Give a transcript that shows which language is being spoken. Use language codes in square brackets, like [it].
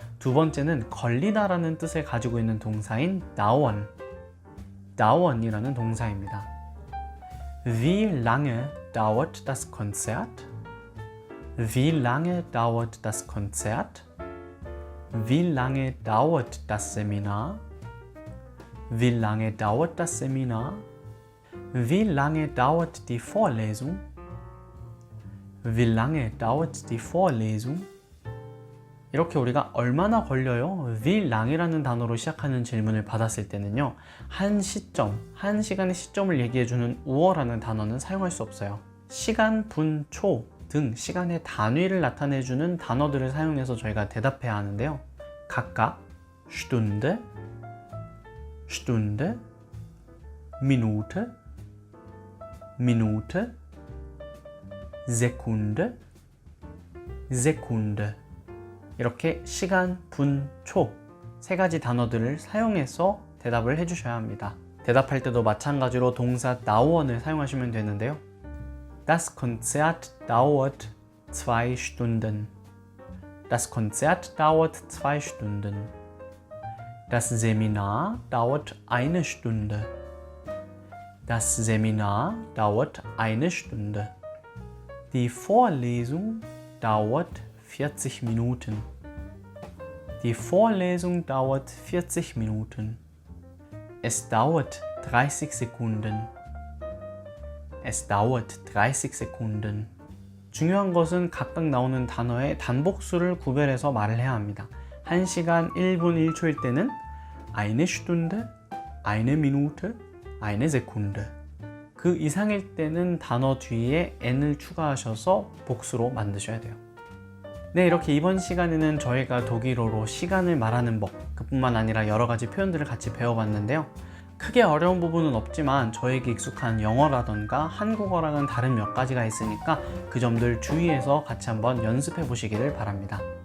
[ko] 두 번째는 걸리다 라는 뜻을 가지고 있는 동사인 dauern 이라는 동사입니다. [de] Wie lange dauert das Konzert? Wie lange dauert das Konzert? Wie lange dauert das Seminar? Wie lange dauert das Seminar? Wie lange dauert die Vorlesung? Wie lange dauert die Vorlesung? [ko] 이렇게 우리가 얼마나 걸려요? [de] Wie lange [ko] 라는 단어로 시작하는 질문을 받았을 때는요. 한 시점, 한 시간의 시점을 얘기해주는 우어라는 단어는 사용할 수 없어요. 시간, 분, 초 등 시간의 단위를 나타내주는 단어들을 사용해서 저희가 대답해야 하는데요. 각각 Stunde, Stunde, Minute, Minute, Sekunde, Sekunde 이렇게 시간, 분, 초 세 가지 단어들을 사용해서 대답을 해주셔야 합니다. 대답할 때도 마찬가지로 동사 dauern을 사용하시면 되는데요. [de] Das Konzert dauert 2 Stunden. Das Konzert dauert 2 Stunden. Das Seminar dauert 1 Stunde. Das Seminar dauert 1 Stunde. Die Vorlesung dauert 40 Minuten. Die Vorlesung dauert 40 Minuten. Es dauert 30 Sekunden. Es dauert 30 Sekunden. [ko] 중요한 것은 각각 나오는 단어의 단복수를 구별해서 말을 해야 합니다. 1시간 1분 1초일 때는 [de] eine Stunde, eine Minute, eine Sekunde. [ko] 그 이상일 때는 단어 뒤에 n을 추가하셔서 복수로 만드셔야 돼요. 네, 이렇게 이번 시간에는 저희가 독일어로 시간을 말하는 법, 그뿐만 아니라 여러 가지 표현들을 같이 배워봤는데요. 크게 어려운 부분은 없지만 저에게 익숙한 영어라던가 한국어랑은 다른 몇 가지가 있으니까 그 점들 주의해서 같이 한번 연습해 보시기를 바랍니다.